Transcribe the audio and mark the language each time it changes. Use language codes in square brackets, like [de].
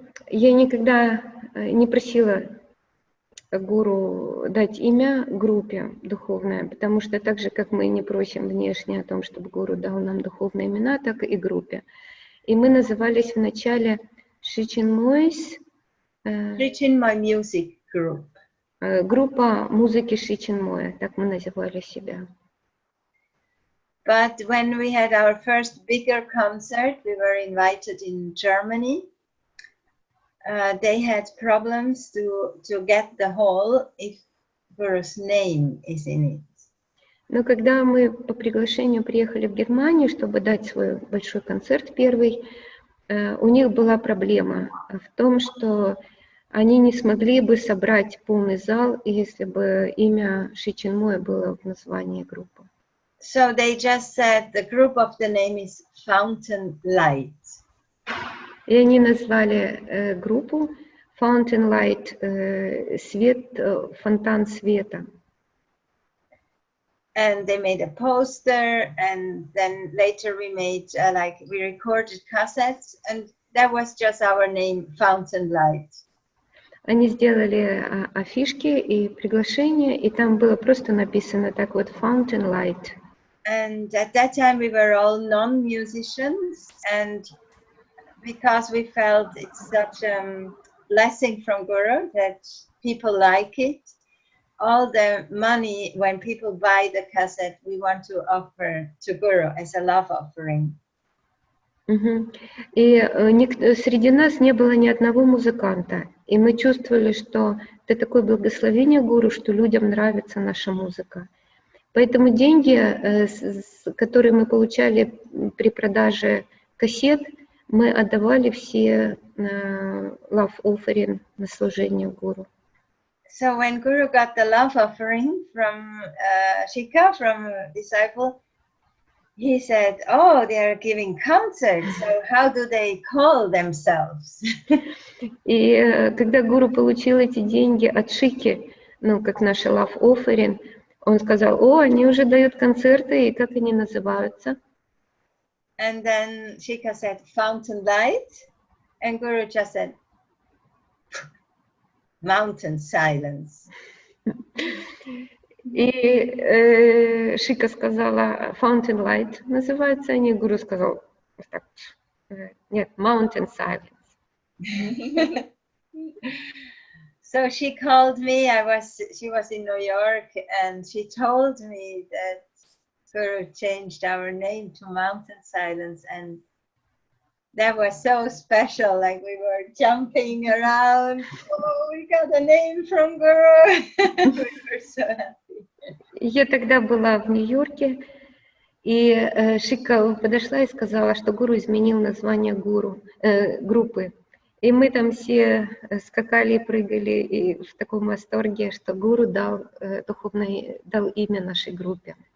[ru] Я никогда не просила гуру дать имя группе духовное, потому что так же, как мы не просим внешне о том, чтобы гуру дал нам духовные имена, так и группе. И мы назывались вначале Sri Chinmoy's [en] Music Group. [ru] Группа музыки Шри Чинмоя, так мы называли себя. [en] But when we had our first bigger concert, we were invited in Germany. They had problems to get the hall if Guru's name is in it. [ru] Но когда мы по приглашению приехали в Германию, чтобы дать свой большой концерт первый, у них была проблема в том, что они не смогли бы собрать полный зал, если бы имя Шри Чинмоя было в названии группы. [en] So they just said the group of the name is Fountain Light. [ru] И они назвали группу Fountain Light, свет, фонтан света. [en] And they made a poster, and then later we made we recorded cassettes, and that was just our name, Fountain Light. [ru] Они сделали афишки и приглашения, и там было просто написано так вот Fountain Light. [en] And at that time we were all non-musicians, and because we felt it's such a blessing from Guru that people like it, all the money when people buy the cassette we want to offer to Guru as a love offering. [ru] И среди нас не было ни одного музыканта, и мы чувствовали, что это такое благословение Гуру, что людям нравится наша музыка. Поэтому деньги, которые мы получали при продаже кассет, мы отдавали все [en] love offering [ru] на служение Гуру. [en] So when Guru got the love offering from Shika, from a disciple, he said, "Oh, they are giving concerts. So how do they call themselves?" [ru] И когда Гуру получил эти деньги от Шики, ну как наша [en] love offering, [ru] он сказал: "О, они уже дают концерты, и как они называются?" [en] And then Shika said, "Fountain Light," and Guru just said, "Mountain Silence." [ru] И Шика сказала Fountain Light, называются они, Гуру сказал так, нет, Mountain Silence. [en] So she called me, she was in New York, and she told me that Guru changed our name to Mountain Silence, and that was so special, like we were jumping around. Oh, we got a name from Guru. We were so happy. [ru] Я тогда была в Нью-Йорке, и Шика подошла и сказала, что Гуру изменил название группы. И мы там все скакали и прыгали и в таком восторге, что Гуру дал имя нашей группе.